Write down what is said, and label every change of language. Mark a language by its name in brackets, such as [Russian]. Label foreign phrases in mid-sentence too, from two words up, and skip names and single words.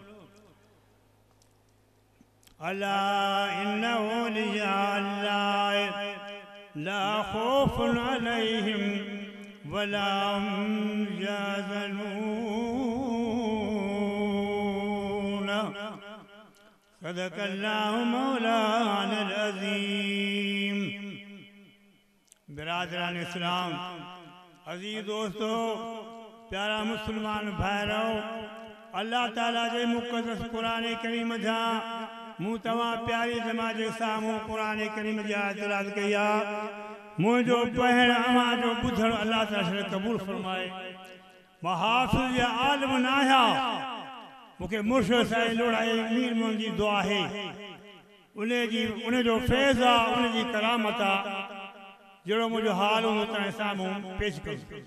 [Arabic] ألا إن أولياء الله لا خوف عليهم ولا هم يحزنون صدق الله مولانا العظيم [Sindhi] बिरादरान इस्लाम अजीज दोस्तों प्यारा मुसलमान भाइरो अल्लाह ताला जे मुक़द्दस कुरान करीम जा मूं तव्हां प्यारी जमात जे साम्हूं कुरान करीम जी आयत तिलावत कई आहे मुंहिंजो पढ़णु अव्हां जो ॿुधणु अल्लाह ताला क़बूल फरमाए मां हाफ़िज़ या आलिम न आहियां मूंखे मुर्शिद साईं लोढ़ाई मीर मोहन जी दुआ आहे उन जो फैज़ आहे उन जी करामत आहे जहिड़ो मुंहिंजो हाल हूंदो तव्हां साम्हूं पेश कयो